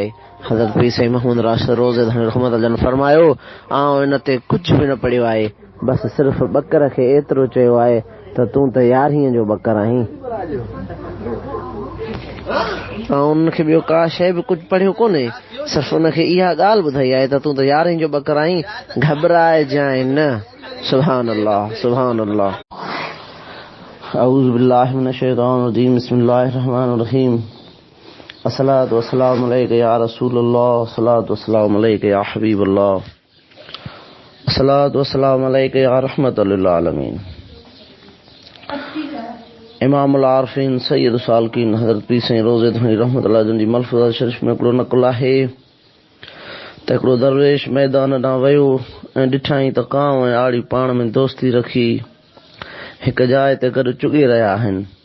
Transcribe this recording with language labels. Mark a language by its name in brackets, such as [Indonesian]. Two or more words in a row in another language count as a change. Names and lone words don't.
[Sindhi] हज़रत पीर साईं मोहम्मद राशिद रोज़े रहमतुल्लाह जन फरमायो आउं हिन ते कुझु बि न पढ़ियो आहे, बसि सिर्फ़ु बकर खे एतिरो चयो आहे त तूं त 11 जो बकर आहीं। ऐं उनखे ॿियो का शइ बि कुझु पढ़ियो कोन्हे, सिर्फ़ु उनखे इहा ॻाल्हि ॿुधाई आहे त तूं त 11 जो बकर आहीं, घबराइजांइ न। [Arabic] سبحان الله سبحان الله. أعوذ بالله من الشيطان الرجيم بسم الله الرحمن الرحيم الصلاة والسلام عليك يا رسول الله الصلاة والسلام عليك يا حبيب الله الصلاة والسلام عليك يا رحمة للعالمين. [Sindhi] इमामुल आरिफीन सैयद सालकीन हज़रत पीर साईं रोज़े धनी रहमतुल्लाह जन जी मलफ़ूज़ा शरीफ़ में हिकिड़ो नक़ुल आहे त हिकिड़ो दरवेश मैदान ॾांहुं वियो ऐं ॾिठाई त कांव ऐं आड़ी पाण में दोस्ती रखी हिक जाइ ते गॾु चुॻे रहिया आहिनि।